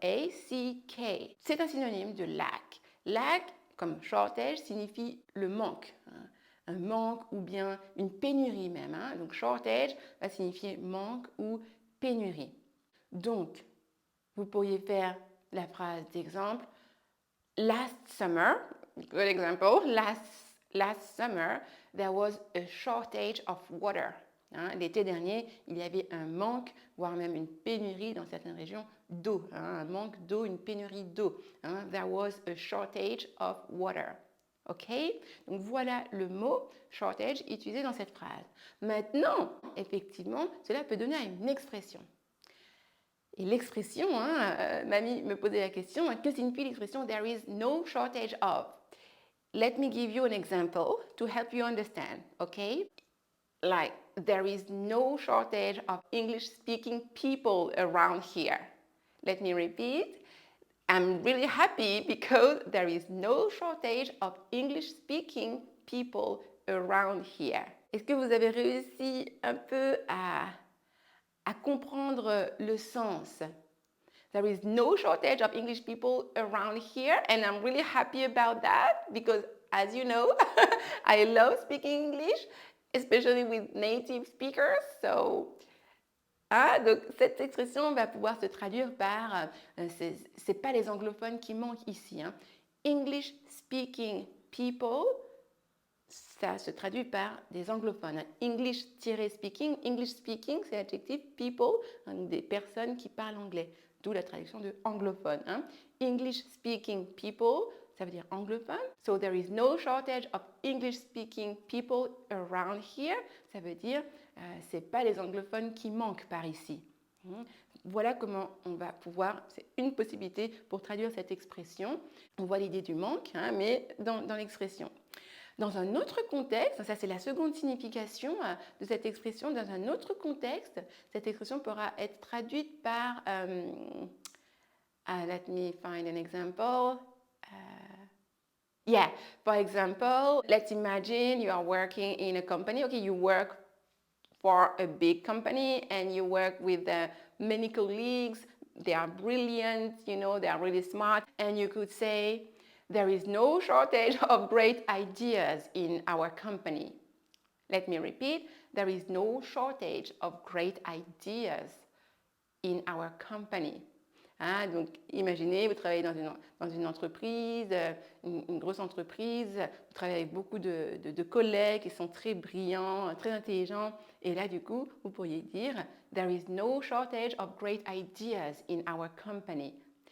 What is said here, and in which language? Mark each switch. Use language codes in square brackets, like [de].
[fr] L-A-C-K. C'est un synonyme de lack. Lack, comme shortage, signifie le manque. Hein, un manque ou bien une pénurie même. Hein. Donc shortage va signifier manque ou pénurie. Donc, vous pourriez faire la phrase d'exemple. [en] Last summer, good example, last summer, there was a shortage of water. [fr] Hein, l'été dernier, il y avait un manque, voire même une pénurie dans certaines régions d'eau. Hein, un manque d'eau, une pénurie d'eau. [en] Hein, there was a shortage of water. OK? [fr] Donc voilà le mot shortage utilisé dans cette phrase. Maintenant, effectivement, cela peut donner à une expression. Et l'expression, hein, Mamie me posait la question, que signifie l'expression [en] there is no shortage of? Let me give you an example to help you understand, okay? Like, there is no shortage of English-speaking people around here. Let me repeat. I'm really happy because there is no shortage of English-speaking people around here. [fr] Est-ce que vous avez réussi un peu à comprendre le sens? [en] There is no shortage of English people around here, and I'm really happy about that because, as you know, I love speaking English, especially with native speakers. [fr] So, donc cette expression va pouvoir se traduire par, c'est pas les anglophones qui manquent ici, hein. [en] English speaking people, [fr] ça se traduit par des anglophones. [en] English-speaking, English speaking, [fr] c'est l'adjectif people, hein, des personnes qui parlent anglais. D'où la traduction de anglophone. Hein. [en] English speaking people, [fr] ça veut dire anglophone. [en] So there is no shortage of English speaking people around here. [fr] Ça veut dire c'est pas les anglophones qui manquent par ici. Voilà comment on va pouvoir, c'est une possibilité pour traduire cette expression. On voit l'idée du manque, hein, mais dans l'expression. Dans un autre contexte, ça c'est la seconde signification de cette expression, dans un autre contexte, cette expression pourra être traduite par, [en] let me find an example. Yeah, for example, let's imagine you are working in a company. Okay, you work for a big company and you work with many colleagues. They are brilliant, you know, they are really smart. And you could say, there is no shortage of great ideas in our company. Let me repeat, there is no shortage of great ideas in our company. [fr] Hein, donc, imaginez, vous travaillez dans une entreprise, une grosse entreprise, vous travaillez avec beaucoup de collègues qui sont très brillants, très intelligents, et là, du coup, vous pourriez dire « [en] There is no shortage of great ideas in our company ».